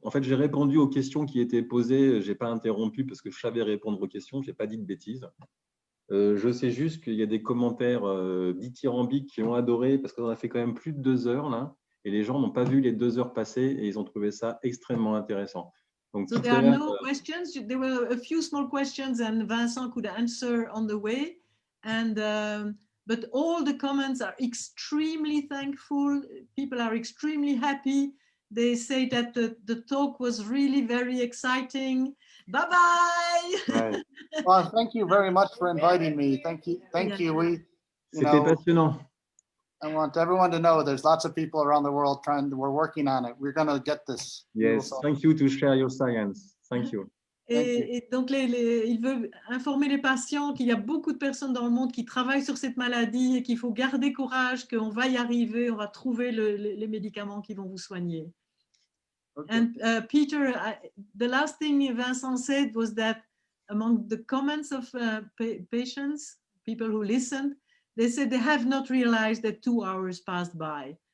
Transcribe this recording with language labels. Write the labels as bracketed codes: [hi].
[fr] En fait, j'ai répondu aux questions qui étaient posées. J'ai pas interrompu parce que je savais répondre aux questions. J'ai pas dit de bêtises. Je sais juste qu'il y a des commentaires dithyrambiques qui ont adoré parce qu'on a fait quand même plus de 2 heures là, et les gens n'ont pas vu les 2 heures passer et ils ont trouvé ça extrêmement intéressant. Donc, [en] so there are no questions. There were a few small questions, and Vincent could answer on the way. And but all the comments are extremely thankful. People are extremely happy. They say that the talk was really very exciting. Bye-bye. Right. Well, thank you very much for inviting me. Thank you. Thank you. [fr] C'était passionnant. [en] I want everyone to know there's lots of people around the world we're working on it. We're going to get this. Yes, thank you to share your science. Thank you. [fr] Et donc, il veut informer les patients qu'il y a beaucoup de personnes dans le monde qui travaillent sur cette maladie et qu'il faut garder courage, qu'on va y arriver, on va trouver les médicaments qui vont vous soigner. [en] Okay. And Peter, the last thing Vincent said was that among the comments of patients, people who listened, they said they have not realized that 2 hours passed by.